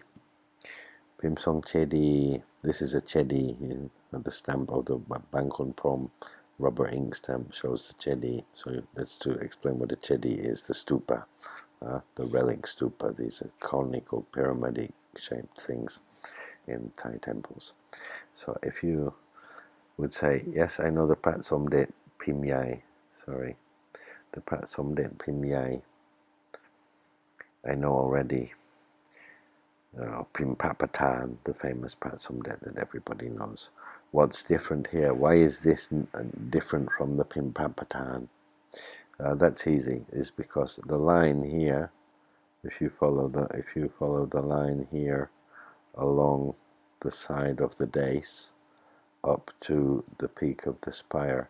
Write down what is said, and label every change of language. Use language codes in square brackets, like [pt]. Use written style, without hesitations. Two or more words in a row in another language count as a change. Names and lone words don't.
[en] Pim Song Chedi, this is a Chedi, the stamp of the Bang Khun Prohm rubber ink stamp shows the Chedi. So that's to explain what a Chedi is, the stupa, the relic stupa. These are conical pyramidic shaped things in Thai temples. So if you would say, yes, I know the Pra Somdej Pim Yai, the Pra Somdej Pim Yai, I know already. Pim Papatan, the famous Pra Somdej that everybody knows. What's different here? Why is this different from the Pim Papatan? That's easy. Is because the line here, if you follow the line here along the side of the dais up to the peak of the spire.